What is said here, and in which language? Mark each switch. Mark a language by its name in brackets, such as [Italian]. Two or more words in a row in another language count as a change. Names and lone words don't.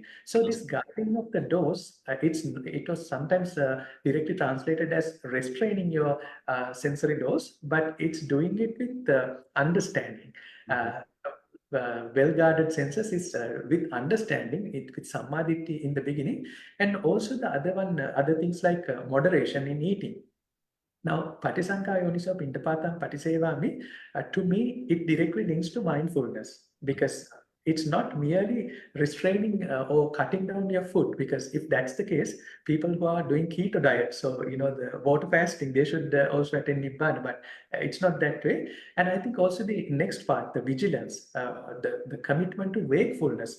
[English] So this guarding of the doors, it was sometimes directly translated as restraining your sensory doors, but it's doing it with understanding. well-guarded senses is with understanding, it with samadhi in the beginning, and also the other one, other things like moderation in eating. Now, [Pali] patisankha yoniso pindapatam patisevami, [English] to me, it directly links to mindfulness, because it's not merely restraining or cutting down your food, because if that's the case, people who are doing keto diet, so the water fasting, they should also attain Nibbana, but it's not that way. And I think also the next part, the vigilance, the commitment to wakefulness.